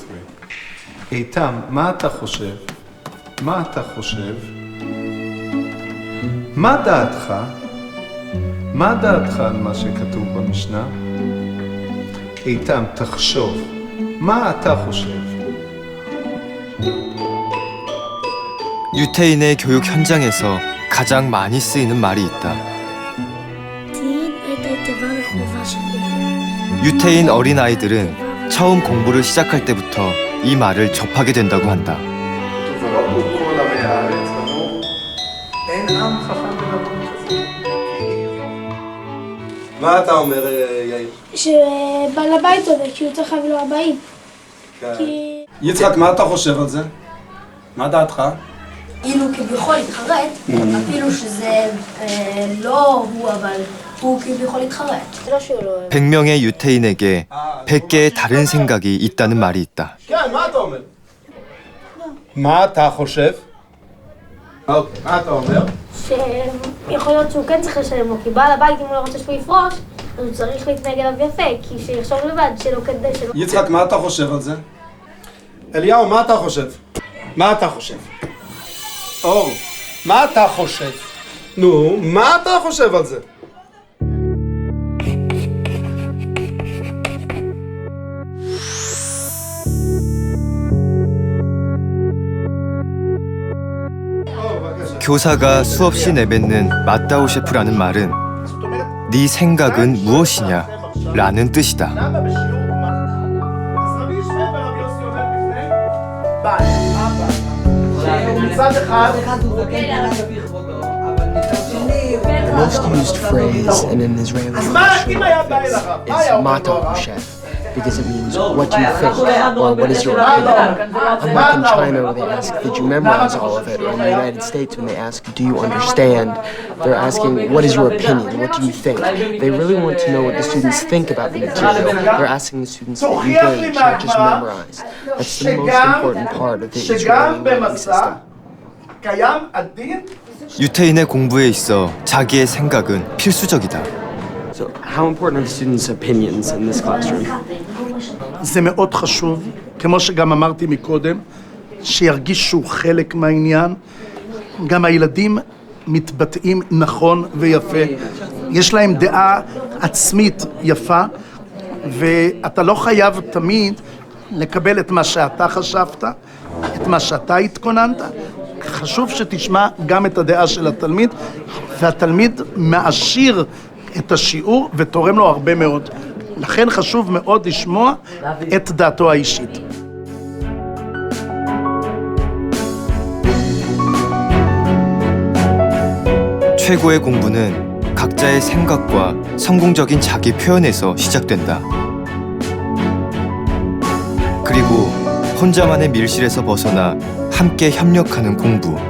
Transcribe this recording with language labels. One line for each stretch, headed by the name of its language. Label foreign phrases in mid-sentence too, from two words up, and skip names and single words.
Hebrew: איתם, מה אתה חושב? מה אתה חושב? מה דעתך? מה דעתך על מה שכתוב במשנה? איתם, תחשוב. מה אתה חושב?
Korean: 유태인의 교육 현장에서 가장 많이 쓰이는 말이 있다. 유태인 어린아이들은 처음 공부를 시작할 때부터 이 말을 접하게 된다고 한다.
Hebrew: מה אתה אומר, יאיר? שבעל הבית צודק, שהוא צריך להביא לו הבאים. יצחק, מה אתה חושב על זה? מה דעתך? אילו כביכול להתחרט, אפילו שזה לא הוא, אבל הוא כביכול להתחרט.
Korean: 100명의 유태인에게 100개의 다른 생각이 있다는 말이 있다.
Hebrew: כן, מה אתה אומר? מה אתה חושב? מה אתה אומר? שיכול להיות שהוא כן צריך לשלם לו, כי בעל הבית אם הוא לא רוצה שהוא יפרוש, אז הוא צריך להתנהג אליו יפה, כי שיחשוב לבד שלא כדי שלא... יצחק, מה אתה חושב על זה? אליהו, מה אתה חושב? מה אתה חושב? אור, מה אתה חושב? נו, מה אתה חושב על זה?
Korean: 교사가 수없이 내뱉는 맞다오 셰프라는 말은 네 생각은 무엇이냐 라는 뜻이다.
English: The most used phrase in an Israeli tradition is mato chef, because it means what do you think, or what is your opinion. Unlike in China where they ask, did you memorize all of it, or in the United States when they ask, do you understand, they're asking, what is your opinion, what do you think. They really want to know what the students think about the material. They're asking the students to engage, not just memorize. That's the most important part of the Israeli learning system.
Korean: 유태인의 공부에 있어 자기의 생각은 필수적이다.
English: So how important are the students' opinions in this classroom?
Hebrew: זה מאוד חשוב, כמו שגם אמרתי מקודם, שירגישו חלק מהעניין. גם הילדים מתבטאים נכון ויפה. יש להם דעה עצמית יפה, ואתה לא חייב תמיד לקבל את מה שאתה חשבת, את מה שאתה התכוננת. חשוב שתשמע גם את הדעה של התלמיד, והתלמיד מעשיר את השיעור ותורם לו הרבה מאוד. לכן חשוב מאוד לשמוע את דעתו האישית.
Korean: 최고의 공부는 각자의 생각과 성공적인 자기 표현에서 시작된다. 그리고 혼자만의 밀실에서 벗어나 함께 협력하는 공부.